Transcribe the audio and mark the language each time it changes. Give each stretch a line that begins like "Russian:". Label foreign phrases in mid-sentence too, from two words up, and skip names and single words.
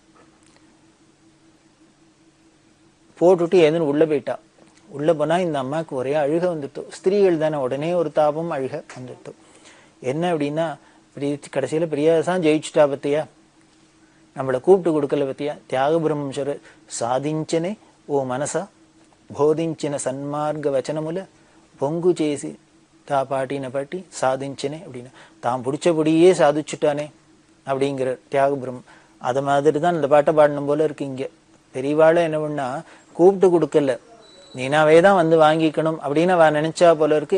Tamil: போட்டுட்டு எதுன்னு உள்ள போயிட்டா. உள்ள போனா இந்த அம்மாவுக்கு ஒரே அழுக வந்துட்டோம். ஸ்திரீகள் தானே, உடனே ஒரு தாபம் அழுக வந்துட்டோம். என்ன அப்படின்னா, கடைசியில பிரியாதான் ஜெயிச்சுட்டா பத்தியா, நம்மளை கூப்பிட்டு கொடுக்கல பத்தியா. தியாக பிரம்மேஸ்வரர்
Telugu: సాధించనే ఓ మనసా బోధించిన సన్మార్గ వచనముల
Tamil: பொங்கு చేసి தா பாட்டின பாட்டி சாதிச்சனே அப்படின்னா, தான் பிடிச்சபடியே சாதிச்சுட்டானே அப்படிங்கிற தியாக பிரம்மம். அது மாதிரி தான் இந்த பாட்டை பாடணும் போல இருக்கு. இங்க பெரியவாள என்ன பண்ணா, கூப்பிட்டு கொடுக்கல, நீனாவே தான் வந்து வாங்கிக்கணும் அப்படின்னு அவ நினைச்சா போல இருக்கு.